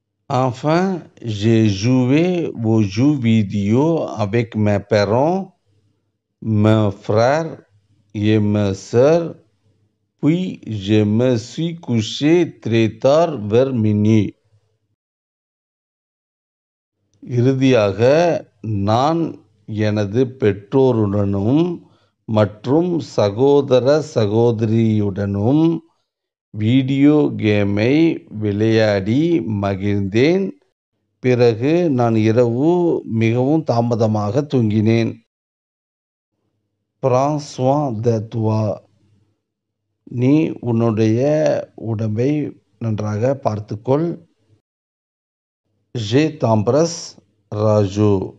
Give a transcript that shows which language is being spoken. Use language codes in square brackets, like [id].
[fr] Enfin, j'ai joué aux jeux vidéo avec mes parents, mes frères et mes sœurs. Puis je me suis couché très tard vers minuit. [ta] இறுதியாக நான் எனது பெற்றோருடனும் மற்றும் சகோதர சகோதரியுடனும் video கேமை விளையாடி மகிழ்ந்தேன். பிறகு நான் இரவு மிகவும் தாமதமாக தூங்கினேன். [fr] Prends soin de toi. [ta] நீ உன்னுடைய உடம்பை நன்றாக பார்த்துக்கொள். [fr] Je t'embrasse, ராஜு.